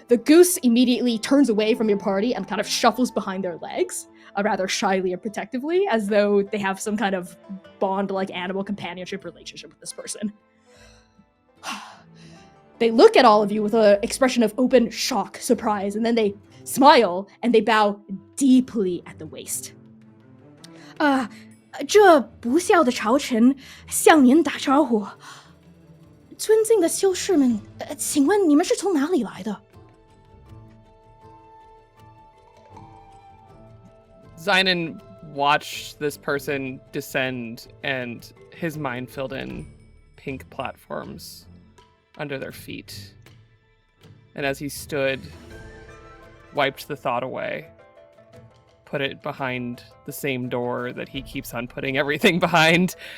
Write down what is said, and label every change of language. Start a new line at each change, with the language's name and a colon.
English: The goose immediately turns away from your party and kind of shuffles behind their legs, rather shyly and protectively, as though they have some kind of bond-like animal companionship relationship with this person. They look at all of you with an expression of open shock, surprise, and then they smile and they bow deeply at the waist.
Chinese: 这不孝的朝臣向您打招呼。尊敬的修士们，请问你们是从哪里来的？
English: Xainan watched this person descend, and his mind filled in pink platforms under their feet. And as he stood, wiped the thought away, put it behind the same door that he keeps on putting everything behind.